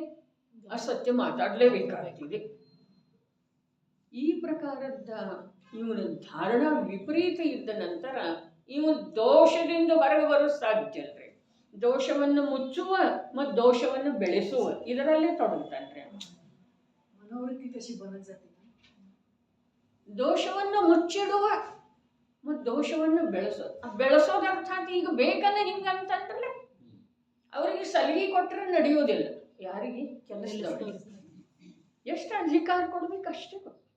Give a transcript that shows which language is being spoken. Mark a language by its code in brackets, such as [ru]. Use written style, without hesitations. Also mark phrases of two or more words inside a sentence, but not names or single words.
[kn] ಅಸತ್ಯ ಮಾತಾಡಲೇಬೇಕಾಗಿದೆ. ಈ ಪ್ರಕಾರದ ಇವನ ಧಾರಣಾ ವಿಪರೀತ ಇದ್ದ ನಂತರ ಇವನು ದೋಷದಿಂದ ಹೊರಗೆ ಬರೋ ಸಾಧ್ಯ ಅಲ್ರಿ. ದೋಷವನ್ನು ಮುಚ್ಚುವ ಮತ್ತು ದೋಷವನ್ನು ಬೆಳೆಸುವ ಇದರಲ್ಲೇ ತೊಡಗ್ತಾನ್ರಿ. [mr] मनोवृत्ती कशी बनत जाते, [kn] ದೋಷವನ್ನು ಮುಚ್ಚಿಡುವ ಮತ್ತು ದೋಷವನ್ನು ಬೆಳೆಸೋದು ಅರ್ಥಾತ್ ಈಗ ಬೇಕನ್ನ ಹಿಂಗಂತಂದ್ರಲ್ಲ, ಅವರಿಗೆ ಸಲಿಗೆ ಕೊಟ್ಟರೆ ನಡೆಯೋದಿಲ್ಲ. ಯಾರಿಗೆ? ಕೆಲಸದವರಿಗೆ. ಎಷ್ಟು ಅಧಿಕಾರ ಕೊಡ್ಬೇಕು ಅಷ್ಟೇ ಕೊಡು.